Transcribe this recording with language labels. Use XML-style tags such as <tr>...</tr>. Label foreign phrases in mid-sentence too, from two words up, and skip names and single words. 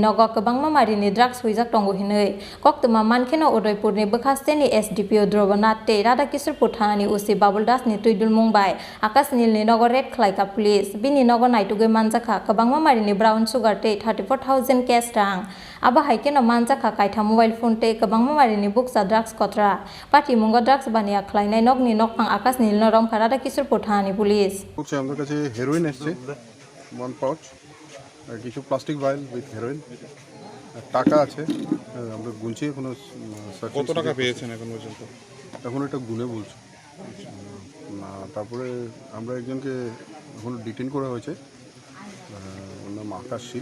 <trp>Nogo Kwbangma Marini drugs Hoijak tongo hinui Koktwma mankheno Udaipur ni Bwkhasteni SDPO Drobonate Rada Kisupur thani usi Babuldas ni tuidul mungbai Akash Nilni Nogo red khlaika police Bini Nogo Naitugwi Manjakha Kwbangma Marini</trp> <en>brown sugar</en> <trp>tea 34,000 cash rang Aba haikeno Manjakha kaitha</trp> <en>mobile phone</en> <trp>te Kwbangma Marini buksa drugs kotra Pati mungo drugs bania khlainai nokni nokpang Akash Nilni romkha Rada Kisupur thani police</trp> <bn>আমাদের কাছে হেরোইন এসেছে 1 পাউচ আর কিছু</bn> <en>plastic vial with heroin</en> <bn>টাকা আছে আমরা গুনছি কোনো কত টাকা পেয়েছেন এখন পর্যন্ত এখন এটা গুনে বলছি না তারপরে আমরা একজনকে এখন ডিটেইন করা হয়েছে ওর নাম আকাশ শীল</bn>